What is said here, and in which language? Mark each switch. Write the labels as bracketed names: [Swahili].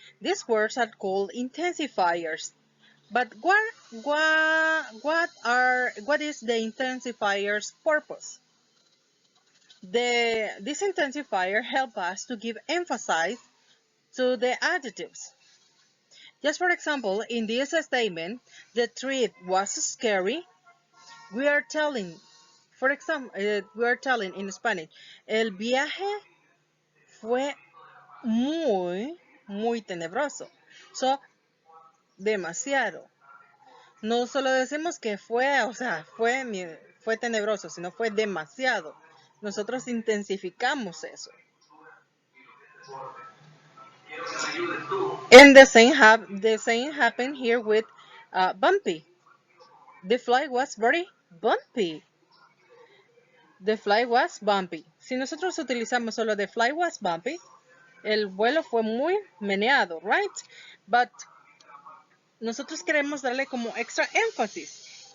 [English] These words are called intensifiers. But what is the intensifier's purpose? This intensifier help us to give emphasis to the adjectives. Just for example, in this statement, the trip was scary. We are telling, for example, we are telling in Spanish, [Spanish] el viaje fue muy tenebroso. So, demasiado. No solo decimos que fue, o sea, fue tenebroso, sino fue demasiado. Nosotros intensificamos eso. [English] And the same happened here with bumpy. The flight was very bumpy. The flight was bumpy. [Spanish] Si nosotros utilizamos solo [English] the flight was bumpy, [Spanish] el vuelo fue muy meneado, right? But nosotros queremos darle como extra énfasis.